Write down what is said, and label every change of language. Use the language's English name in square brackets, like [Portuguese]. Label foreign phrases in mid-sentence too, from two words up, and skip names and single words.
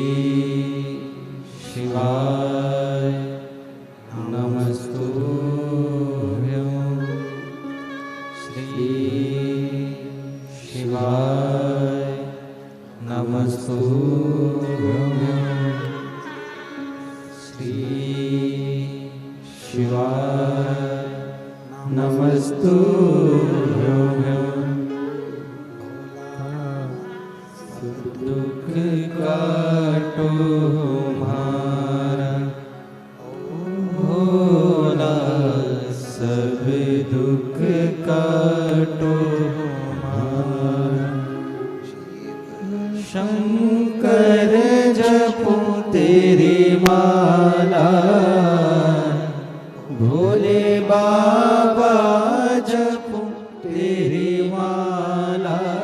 [Sanskrit] शिवाय नमस्तुभ्यं श्री शिवाय नमस्तुभ्यं श्री शिवाय नमस्तुभ्यं [Hindi] दुख काटो हमारा भोला सब दुख काटो हमारा शंकर जपो तेरी माला भोले बाबा जपो तेरी माला